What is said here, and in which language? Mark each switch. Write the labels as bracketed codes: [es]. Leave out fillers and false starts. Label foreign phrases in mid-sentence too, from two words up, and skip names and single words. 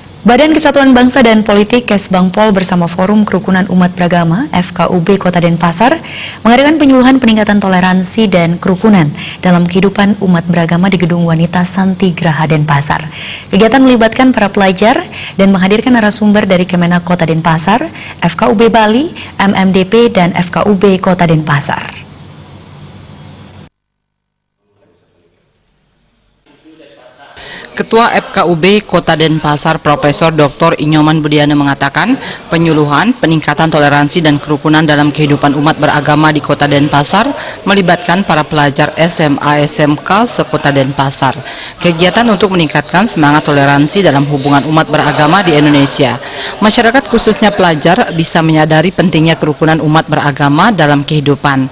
[id] Badan Kesatuan Bangsa dan Politik Kesbangpol bersama Forum Kerukunan Umat Beragama FKUB Kota Denpasar mengadakan penyuluhan peningkatan toleransi dan kerukunan dalam kehidupan umat beragama di Gedung Wanita Santi Graha Denpasar. Kegiatan melibatkan para pelajar dan menghadirkan narasumber dari Kemenak Kota Denpasar, FKUB Bali, MMDP, dan FKUB Kota Denpasar. Ketua FKUB Kota Denpasar Profesor Dr. Inyoman Budiana mengatakan penyuluhan, peningkatan toleransi dan kerukunan dalam kehidupan umat beragama di Kota Denpasar melibatkan para pelajar SMA SMK sekota Denpasar. Kegiatan untuk meningkatkan semangat toleransi dalam hubungan umat beragama di Indonesia. Masyarakat khususnya pelajar bisa menyadari pentingnya kerukunan umat beragama dalam kehidupan.